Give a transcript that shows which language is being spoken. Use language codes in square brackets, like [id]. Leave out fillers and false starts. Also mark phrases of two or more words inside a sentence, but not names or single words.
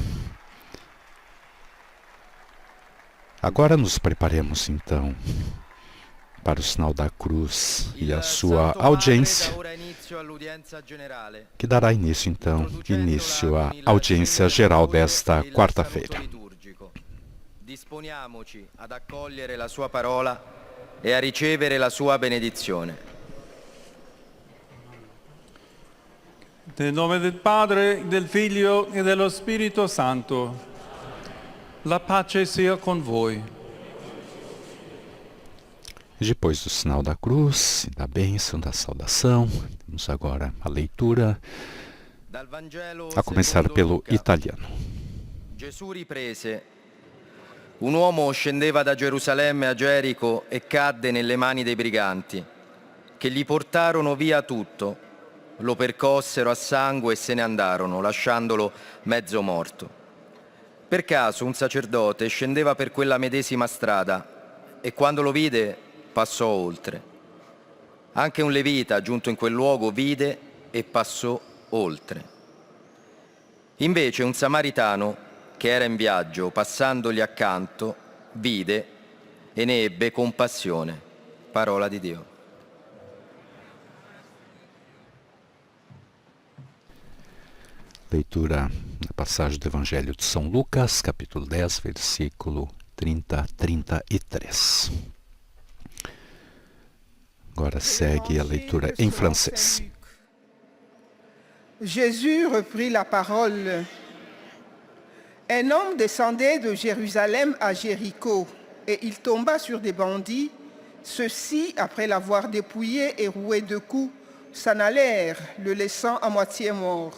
[pt] Agora nos preparemos então para o sinal da cruz e a sua audiência, que dará início então, à audiência geral desta quarta-feira. [it] Disponiamoci ad accogliere la sua parola e a ricevere la sua benedizione. Nel nome del Padre, del Figlio e dello Spirito Santo. La pace sia con voi. Depois do sinal da cruz, da bênção, da saudação, temos agora a leitura, a começar pelo italiano. Gesù riprese. Un uomo scendeva da Gerusalemme a Gerico e cadde nelle mani dei briganti, che gli portarono via tutto, lo percossero a sangue e se ne andarono, lasciandolo mezzo morto. Per caso un sacerdote scendeva per quella medesima strada e quando lo vide passò oltre. Anche un levita giunto in quel luogo vide e passò oltre. Invece un samaritano che era in viaggio, passandogli accanto, vide e ne ebbe compassione. Parola di Dio. [pt] Leitura da passagem do Evangelho de São Lucas, capítulo 10, versículo 30 a 33. Agora segue a leitura em francês. [fr] Jésus reprit la parole. Un homme descendait de Jérusalem à Jéricho, et il tomba sur des bandits. Ceux-ci, après l'avoir dépouillé et roué de coups, s'en allèrent, le laissant à moitié mort.